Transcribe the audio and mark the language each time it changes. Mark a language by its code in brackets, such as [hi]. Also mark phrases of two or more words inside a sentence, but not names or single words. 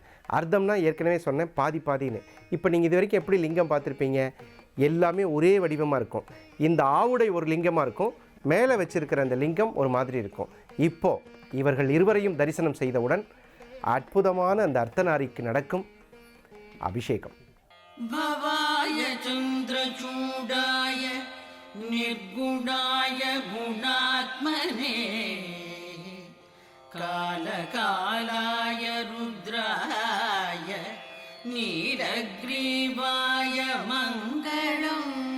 [ta] அர்த்தம்னா ஏற்கனவே சொன்னேன் பாதி பாதின்னு. இப்போ நீங்கள் இது வரைக்கும் எப்படி லிங்கம் பார்த்துருப்பீங்க? எல்லாமே ஒரே வடிவமாக இருக்கும். இந்த ஆவுடை ஒரு லிங்கமாக இருக்கும், மேலே வச்சிருக்கிற அந்த லிங்கம் ஒரு மாதிரி இருக்கும். இப்போது இவர்கள் இருவரையும் தரிசனம் செய்தவுடன் அற்புதமான அந்த அர்த்தநாரிக்கு நடக்கும் அபிஷேகம். [sa] भवाय चन्द्रचूडाय निर्गुणाय गुणात्मने कालकालाय रुद्राय नीलग्रीवाय मङ्गलम्